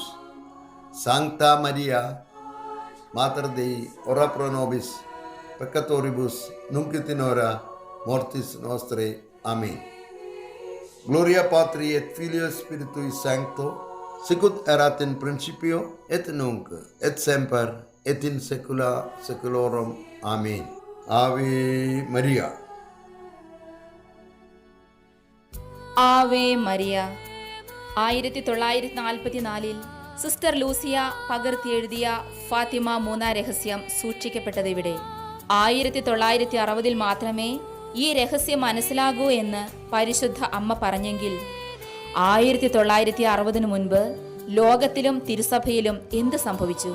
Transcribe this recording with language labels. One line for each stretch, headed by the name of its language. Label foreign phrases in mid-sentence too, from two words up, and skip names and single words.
Latin: Sancta Maria, Mater Dei, ora pro nobis peccatoribus, nunc et in hora mortis nostrae. Amen. Gloria Patri et Filio et Spiritui Sancto, sicut erat in principio et nunc et semper et in saecula saeculorum. Amen. Ave Maria. Ave Maria.
Malayalam: 1944 സിസ്റ്റർ ലൂസിയ പകർത്തിയെഴുതിയ ഫാത്തിമ മൂന്നാം രഹസ്യം സൂക്ഷിക്കപ്പെട്ടത് ഇവിടെ. 1960 മാത്രമേ ഈ രഹസ്യം മനസ്സിലാകൂ എന്ന് പരിശുദ്ധ അമ്മ പറഞ്ഞെങ്കിൽ 1960 മുൻപ് ലോകത്തിലും തിരുസഭയിലും എന്ത് സംഭവിച്ചു?